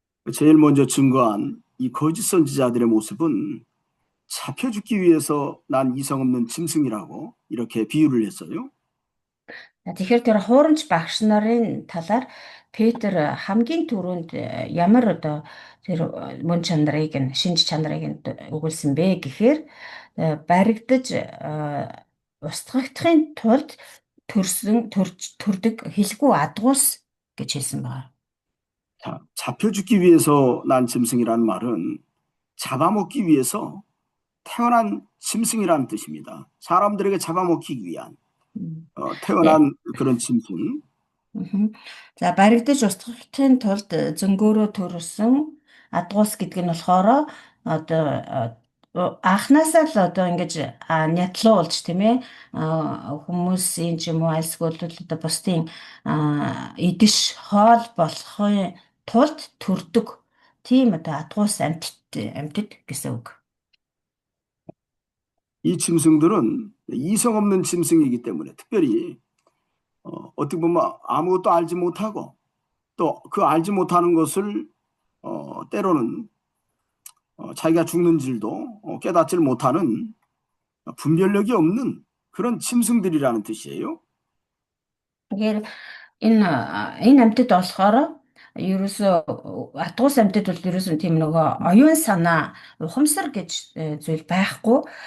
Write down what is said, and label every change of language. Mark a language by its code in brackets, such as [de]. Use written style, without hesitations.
[ko] 제일 먼저 증거한 이 거짓 선지자들의 모습은 잡혀 죽기 위해서 난 이성 없는 짐승이라고 이렇게 비유를 했어요. [mn] Тэгэхээр тэр хуурамч багш нарын талаар Петр хамгийн түрүүнд ямар одоо тэр мөн чанарыг нь шинж чанарыг нь өгүүлсэн бэ гэхээр баригдаж устгагдахын тулд төрдөг хэлгүй адгуус гэж хэлсэн байна. [ko] 자, 잡혀 죽기 위해서 난 짐승이라는 말은 잡아먹기 위해서 태어난 짐승이라는 뜻입니다. 사람들에게 잡아먹히기 위한 태어난 그런 짐승. Мгм. [mn] За баригдаж устгахын тулд зөнгөөрөө төрсөн адгуус гэдэг нь болохоор одоо анхнаасаа л одоо ингэж нятлуулж тийм ээ хүмүүсийн ч юм уу альсгүй бол одоо бусдын идэж хоол болохын тулд төрдөг тийм одоо адгуус амьтад гэсэн үг. [ko] 이 짐승들은 이성 없는 짐승이기 때문에 특별히 어떻게 보면 아무것도 알지 못하고 또 그 알지 못하는 것을 때로는 자기가 죽는 줄도 깨닫지를 못하는 분별력이 없는 그런 짐승들이라는 뜻이에요. [mn] Тэгэхээр энэ амьтад болохоор ерөөсөө атгуус амьтад бол ерөөсөө тийм нөгөө оюун санаа ухамсар гэж зүйл байхгүй.